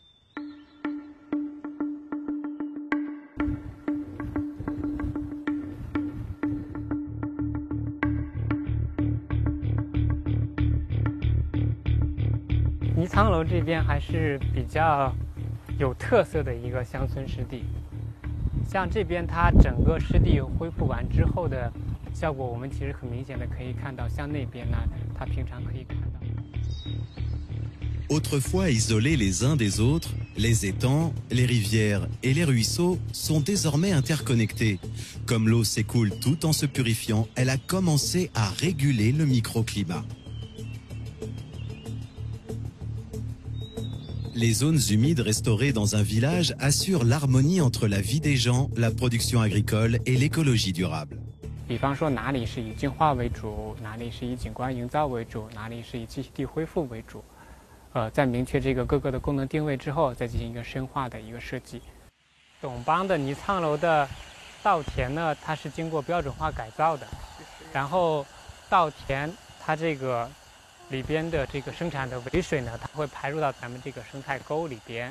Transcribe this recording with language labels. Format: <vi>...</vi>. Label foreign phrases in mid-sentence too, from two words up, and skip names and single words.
<zh>泥仓楼这边还是比较有特色的一个乡村湿地，像这边它整个湿地恢复完之后的效果，我们其实很明显的可以看到，像那边呢，它平常可以看到。</zh> <fr>Autrefois isolés les uns des autres, les étangs, les rivières et les ruisseaux sont désormais interconnectés. Comme l'eau s'écoule tout en se purifiant, elle a commencé à réguler le microclimat. Les zones humides restaurées dans un village assurent l'harmonie entre la vie des gens, la production agricole et l'écologie durable.</fr> <zh>比方说哪里是以净化为主，哪里是以景观营造为主，哪里是以栖息地恢复为主。在明确这个各个的功能定位之后，再进行一个深化的一个设计。董邦的泥仓楼的稻田呢，它是经过标准化改造的，然后稻田它这个里边的这个生产的围水呢，它会排入到咱们这个生态沟里边。</zh>